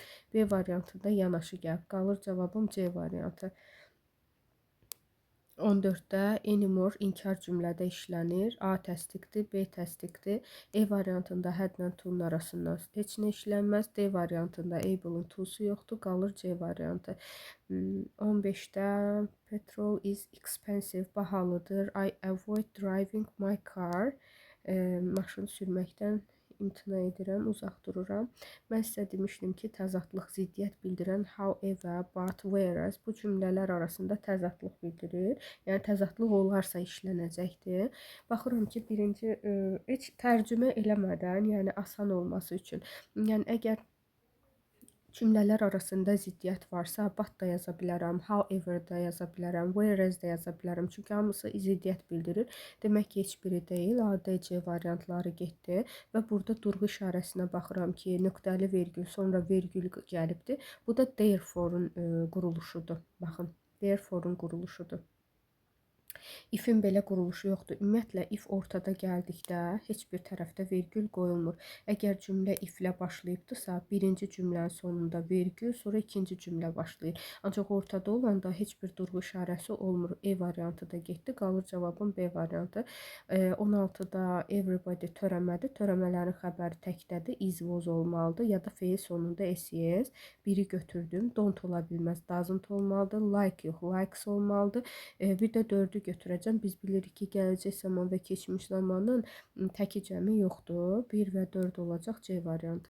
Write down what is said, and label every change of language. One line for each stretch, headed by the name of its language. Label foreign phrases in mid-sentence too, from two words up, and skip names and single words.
Azerbaijani: B variantında yanaşı gəlib. Qalır cavabım C variantı. 14-də anymore inkar cümlədə işlənir. A təsdiqdir, B təsdiqdir. E variantında hədlə to-nun arasından heç nə işlənməz. D variantında able-un to-su yoxdur, qalır C variantı.
English: 15-də petrol is expensive, bahalıdır. I avoid driving my car.
Azerbaijani: Maşın sürməkdən imtina edirəm, uzaq dururam. Mən sizə demişdim ki, təzadlıq, ziddiyyət bildirən
English: however, but, whereas
Azerbaijani: bu cümlələr arasında təzadlıq bildirir. Yəni təzadlıq olarsa işlənəcəkdir. Baxıram ki, birinci heç tərcümə eləmədən, yəni asan olması üçün. Yəni əgər cümlələr arasında ziddiyyət varsa, but da yaza bilərəm, however da yaza bilərəm, whereas da yaza bilərəm. Çünki hamısı ziddiyyət bildirir. Demək ki, heç biri deyil. A, D, C variantları getdi və burada durğu işarəsinə baxıram ki, nöqtəli vergül, sonra vergül gəlibdi. Bu da therefore-un quruluşudur. Baxın, therefore-un quruluşudur. If-in belə quruluşu yoxdur. Ümumiyyətlə, if ortada gəldikdə heç bir tərəfdə vergül qoyulmur. Əgər cümlə if-lə başlayıbdırsa, birinci cümlənin sonunda vergül, sonra ikinci cümlə başlayır. Ancaq ortada olanda heç bir durğu işarəsi olmur. E variantı da getdi, qalır cavabın B variantı. 16-da everybody törəmədir. Törəmələrin xəbəri təkdədir.
English: Is, was
Azerbaijani: olmalıdır ya da feil sonunda es. Biri götürdüm. Don't ola bilməz. Doesn't olmalıdır. Like yox, likes olmalıdır. Bir də 4-ü götürəcəm. Biz bilirik ki, gələcək zaman və keçmiş zamanın təki cəmi yoxdur. 1 və 4 olacaq C variantı.